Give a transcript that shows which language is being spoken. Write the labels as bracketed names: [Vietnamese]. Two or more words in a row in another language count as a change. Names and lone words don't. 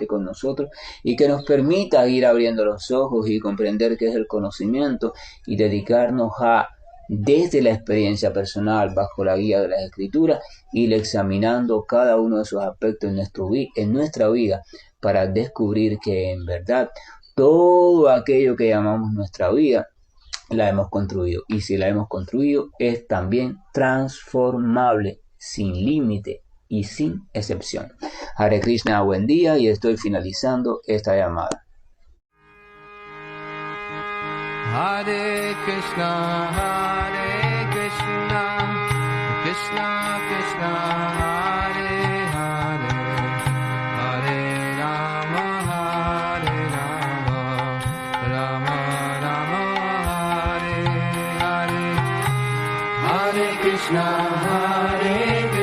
[Spanish] con nosotros y que nos permita ir abriendo los ojos y comprender qué es el conocimiento y dedicarnos a, desde la experiencia personal, bajo la guía de las Escrituras, ir examinando cada uno de sus aspectos en nuestra vida para descubrir que en verdad todo aquello que llamamos nuestra vida la hemos construido, y si la hemos construido es también transformable, sin límite y sin excepción. [Sanskrit] Hare Krishna, [Spanish] buen día, y estoy finalizando esta llamada. [Sanskrit] Hare Krishna, Krishna Krishna, Hare Hare, Hare Rama, Rama Rama, Hare Hare, Hare Krishna, Hare